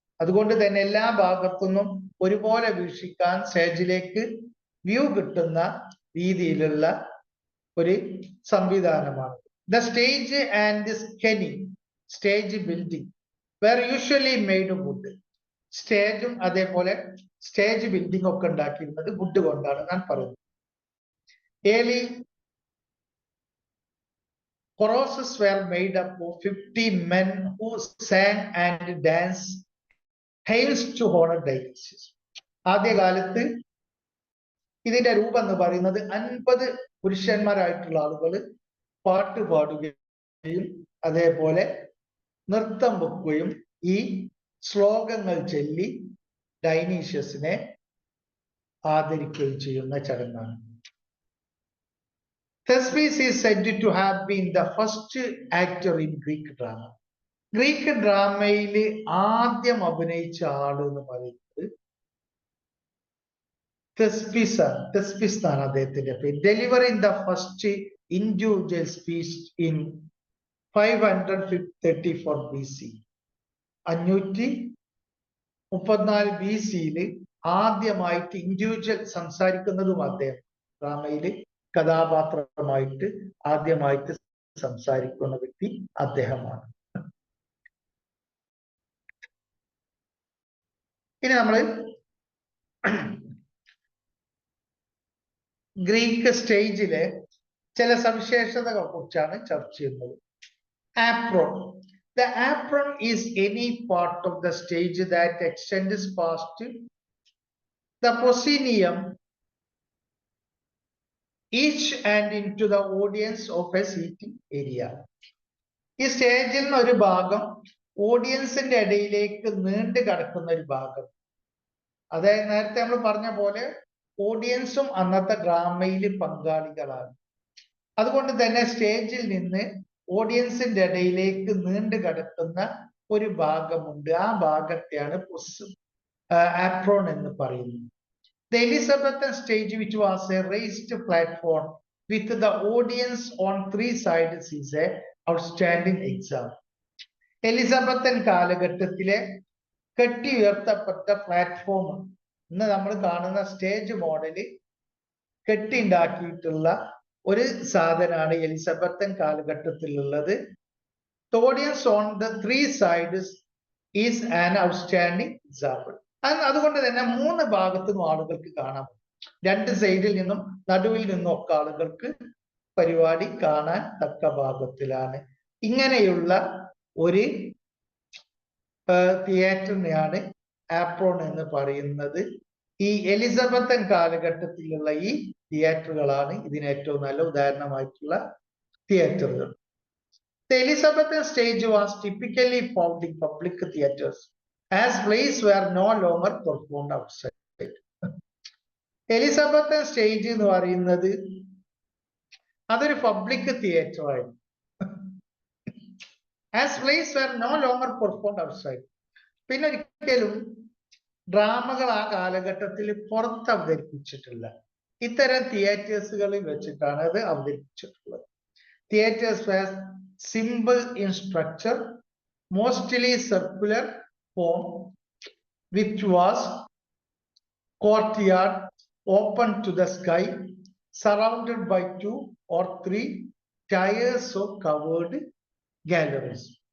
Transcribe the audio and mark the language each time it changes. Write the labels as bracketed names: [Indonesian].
[Malayalam] അതുകൊണ്ട് തന്നെ എല്ലാ ഭാഗത്തുനിന്നും ഒരുപോലെ വീക്ഷിക്കാൻ സ്റ്റേജിലേക്ക് വ്യൂ കിട്ടുന്ന രീതിയിലുള്ള ഒരു സംവിധാനമാണ്. [English] The stage and skene stage building where usually made wood. [Malayalam] സ്റ്റേജും അതേപോലെ സ്റ്റേജ് ബിൽഡിംഗ് ഒക്കെ ഉണ്ടാക്കിയിരുന്നത് വുഡ് കൊണ്ടാണ് ഞാൻ പറയുന്നത്. [English] Early choruses were made up of 50 men who sang and danced hymns to honor Dionysus. [Malayalam] ആദ്യകാലത്ത് ഇതിന്റെ രൂപം എന്ന് പറയുന്നത് 50 പുരുഷന്മാരായിട്ടുള്ള ആളുകൾ പാട്ട് പാടുകയും അതേപോലെ നൃത്തം വെക്കുകയും ഈ ശ്ലോകങ്ങൾ ചൊല്ലി ഡൈനീഷ്യസിനെ ആദരിക്കുകയും ചെയ്യുന്ന ചടങ്ങാണ്. [English] Thespis is said to have been the first actor in Greek drama. [Malayalam] Greek ഡ്രാമയിൽ ആദ്യം അഭിനയിച്ച ആള് എന്ന് പറയുന്നത് തെസ്പിസ് ആണ്. തെസ്പിസ് എന്നാണ് അദ്ദേഹത്തിന്റെ പേര്. [English] Delivering the first individual speech in 534 BC. [Malayalam] 534 BC-യിൽ ആദ്യമായിട്ട് ഇൻഡിവിജ്വൽ സംസാരിക്കുന്നതും അദ്ദേഹം. ഡ്രാമയിൽ കഥാപാത്രമായിട്ട് ആദ്യമായിട്ട് സംസാരിക്കുന്ന വ്യക്തി അദ്ദേഹമാണ്. ഇനി നമ്മൾ ഗ്രീക്ക് സ്റ്റേജിലെ ചില സവിശേഷതകളെ കുറിച്ചാണ് ചർച്ച ചെയ്യുന്നത്. [English] Apron. The apron is any part of the stage that extends past the proscenium each and into the audience of a seating area. [Malayalam] ഈ സ്റ്റേജിൽ നിന്ന് ഒരു ഭാഗം ഓഡിയൻസിന്റെ ഇടയിലേക്ക് നീണ്ടു കിടക്കുന്ന ഒരു ഭാഗം. അതായത് നേരത്തെ നമ്മൾ പറഞ്ഞ പോലെ ഓഡിയൻസും അന്നത്തെ ഡ്രാമയിൽ പങ്കാളികളാണ്. അതുകൊണ്ട് തന്നെ സ്റ്റേജിൽ നിന്ന് ഓഡിയൻസിന്റെ ഇടയിലേക്ക് നീണ്ടു കിടക്കുന്ന ഒരു ഭാഗമുണ്ട്. ആ ഭാഗത്തെയാണ് ആപ്രോൺ എന്ന് പറയുന്നത്. [English] The Elizabethan stage, which was a raised platform with the audience on 3 sides, is a outstanding example. [Malayalam] Elizabethan കാലഘട്ടത്തിലെ കെട്ടി ഉയർത്തപ്പെട്ട പ്ലാറ്റ്ഫോം, ഇന്ന് നമ്മൾ കാണുന്ന സ്റ്റേജ് മോഡല് കെട്ടി ഉണ്ടാക്കിയിട്ടുള്ള ഒരു സാധനമാണ് Elizabethan കാലഘട്ടത്തിലുള്ളത്. [English] The audience on the 3 sides is an outstanding example. [Malayalam] അതുകൊണ്ട് തന്നെ 3 ഭാഗത്തും ആളുകൾക്ക് കാണാം. 2 സൈഡിൽ നിന്നും നടുവിൽ നിന്നും ഒക്കെ ആളുകൾക്ക് പരിപാടി കാണാൻ തക്ക ഭാഗത്തിലാണ്. ഇങ്ങനെയുള്ള ഒരു തിയേറ്ററിനെയാണ് ആപ്രോൺ എന്ന് പറയുന്നത്. ഈ എലിസബത്തൻ കാലഘട്ടത്തിലുള്ള ഈ തിയേറ്ററുകളാണ് ഇതിന് ഏറ്റവും നല്ല ഉദാഹരണമായിട്ടുള്ള തിയേറ്ററുകൾ. [English] The Elizabethan stage was typically found in public theaters as plays were no longer performed outside. [Malayalam] Elizabethan stage എന്ന് പറയുന്നത് അതൊരു പബ്ലിക് തിയേറ്റർ ആയിരുന്നു. [English] As plays were no longer performed outside. [Malayalam] പിന്നെ ഒരിക്കലും ഡ്രാമകൾ ആ കാലഘട്ടത്തിൽ പുറത്ത് അവതരിപ്പിച്ചിട്ടില്ല. ഇത്തരം തിയേറ്റേഴ്സുകളിൽ വെച്ചിട്ടാണ് അത് അവതരിപ്പിച്ചിട്ടുള്ളത്. [English] Theatres were simple in structure, mostly circular form, which was courtyard open to the sky, surrounded by 2 or 3 tiers of covered galleries.